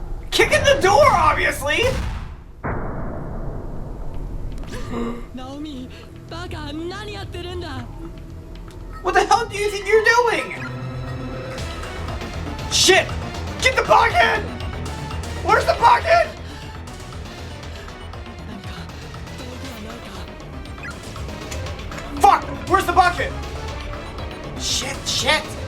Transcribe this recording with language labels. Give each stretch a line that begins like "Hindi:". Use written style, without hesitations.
English: Kicking the door, obviously!
Japanese: Naomi, バカ、何やってるんだ
English: What the hell do you think you're doing? Shit! Get the bucket! Where's the bucket?
Japanese: 何か道具はないか
English: Fuck! Where's the bucket? Shit, shit!